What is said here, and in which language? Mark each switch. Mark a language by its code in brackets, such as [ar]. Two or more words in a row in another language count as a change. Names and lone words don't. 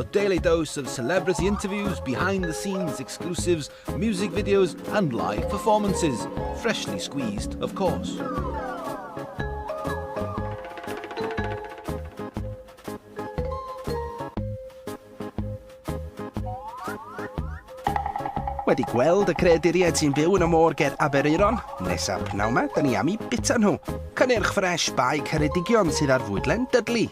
[en] daily dose of celebrity interviews, behind-the-scenes exclusives, music videos and live performances. Freshly squeezed, of course. [cy] Wedi gweld y creaduriaid sy'n byw yn y môr ger Aberaeron? Nesaf pnawn yma, da ni am I bita nhw. Cynnyrch ffres bai Ceredigion sydd ar fwydlen Dudley.